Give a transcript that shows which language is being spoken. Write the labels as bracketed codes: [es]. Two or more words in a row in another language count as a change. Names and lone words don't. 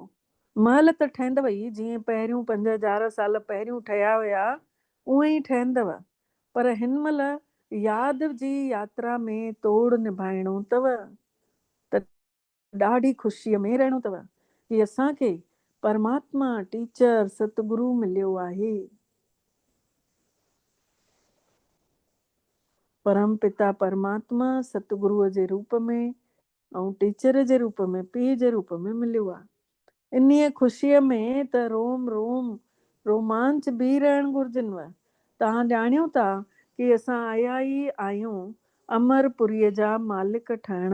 [sd] महल त ठहंदव ई, जीअं पहिरियों 5000 साल पहिरियों ठहिया हुया उहे ई ठहंदव, पर हिन महिल यादि जी यात्रा में तोड़ निभाइणो अथव, त ॾाढी ख़ुशीअ में रहणो अथव कि असांखे परमात्मा टीचर सतगुरु मिलियो आहे। परम पिता परमात्मा सतगुरुअ जे रूप में ऐं टीचर जे रूप में, पीउ जे रूप में मिलियो आहे। इन्हीअ ख़ुशीअ में त रोम रोम रोमांच बि रहण घुर्जनव। तव्हां ॼाणियो था कि असां आया ई आहियूं अमरपुरीअ जा मालिक ठहण।